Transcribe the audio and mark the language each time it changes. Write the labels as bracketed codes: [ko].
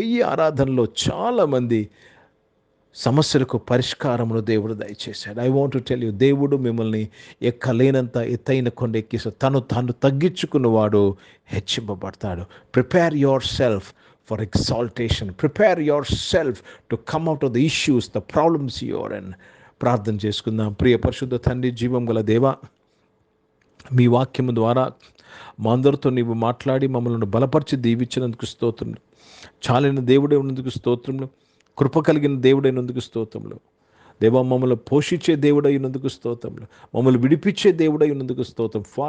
[te] ఈ ఆరాధనలో చాలామంది సమస్యలకు పరిష్కారమును దేవుడు దయచేశాడు. [en] I want to tell you, [te] దేవుడు మిమ్మల్ని ఎక్కలేనంత ఎత్తైన కొండ ఎక్కిస్తాడు. తాను తగ్గించుకున్నవాడు హెచ్చింపబడతాడు. [en] Prepare yourself for exaltation. Prepare yourself to come out of the issues, the problems you are in. [te] ప్రార్థన చేసుకుందాం. ప్రియ పరిశుద్ధ తండ్రి, జీవం గల దేవా, మీ వాక్యము ద్వారా మా అందరితో నీవు మాట్లాడి మమ్మల్ని బలపరిచి దీవించినందుకు స్తోత్రములు. చాలిన దేవుడే ఉన్నందుకు స్తోత్రములు. కృప కలిగిన దేవుడైనందుకు స్తోత్రములు. దేవా, మమ్మల్ని పోషించే దేవుడై ఉన్నందుకు స్తోత్రములు. మమ్మల్ని విడిపించే దేవుడై ఉన్నందుకు స్తోత్రం.